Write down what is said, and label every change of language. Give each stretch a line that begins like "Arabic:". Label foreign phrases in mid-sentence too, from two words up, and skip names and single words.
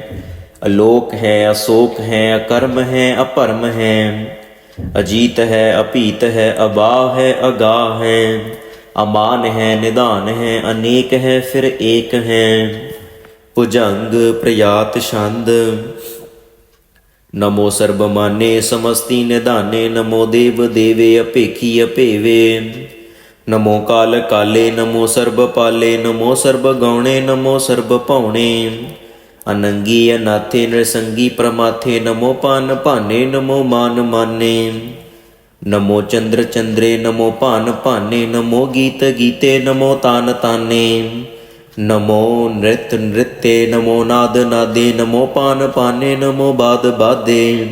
Braj: ਅਲੋਕ ਹੈ ਅਸੋਕ ਹੈ ਅਕਰਮ ਹੈ ਅਭਰਮ ਹੈ। ਅਜੀਤ ਹੈ ਅਭੀਤ ਹੈ ਅਬਾਹ ਹੈ ਅਗਾਹ ਹੈ। ਅਮਾਨ ਹੈ ਨਿਧਾਨ ਹੈ ਅਨੇਕ ਹੈ ਫਿਰ ਏਕ ਹੈ। ਭੁਜੰਗ ਪ੍ਰਿਆਤ ਛੰਦ नमो सर्वमान्ये समस्ति निधाने नमो देव देवे अपेखी अपेवे नमो काल काले नमो सर्वपाले नमो सर्वगौणे नमो सर्वपौणे अनंगी अनाथे नृसंगी प्रमाथे नमो पान पाने नमो मान माने नमो चंद्र चंद्रे नमो पान पाने नमो गीत गीते नमो तान ताने नमो नृत्य नृत्य नमो नाद नादे नमो पान पाने नमो बाद बादे